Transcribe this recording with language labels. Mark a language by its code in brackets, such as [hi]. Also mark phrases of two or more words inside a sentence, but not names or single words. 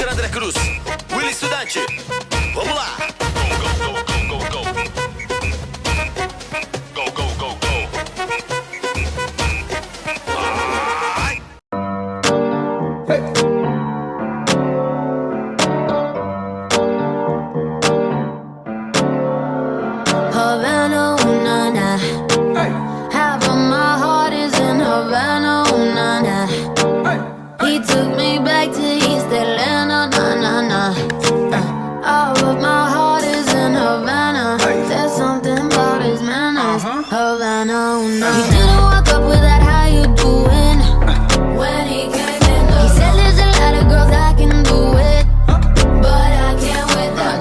[pt] Cruz, Willy Estudante. Vamos lá. [en] Go, go, go, go, go, go. Go, go, go, go. Ai. Havana, ooh, na, na. Half of my heart is in Havana, ooh, na, na. He took me back to East Atlanta, na, na, na. All of my heart is in Havana. There's something about his manners. Havana, ooh, na. He didn't walk up with that, how you doing? When he came in, he said there's a lot of girls that can do it, but I can't with that.